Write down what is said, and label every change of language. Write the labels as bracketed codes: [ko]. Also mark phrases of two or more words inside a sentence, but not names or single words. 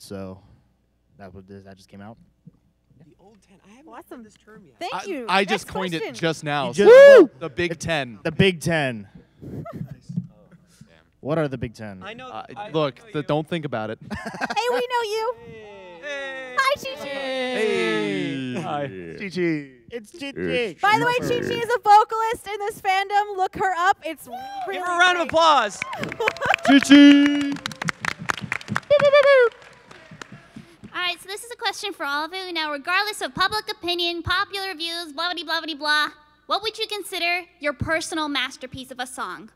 [en] So that just came out. The old 10. I haven't Awesome. heard this term yet. Thank you. I Next just coined question. it just now. Woo! The Big 10. The Big Ten. What are the Big Ten? I know. Look, don't think about it. Hey, we know you. Hi, Chi-Chi. Hey. Hi. Chi-Chi. It's Chi-Chi. By the way, Chi-Chi is a vocalist in this fandom. Look her up. It's really Give her a round of great. applause. Chi-Chi. All right, so this is a question for all of you. Now, regardless of public opinion, popular views, blah, blah, blah, blah, blah, what would you consider your personal masterpiece of a song?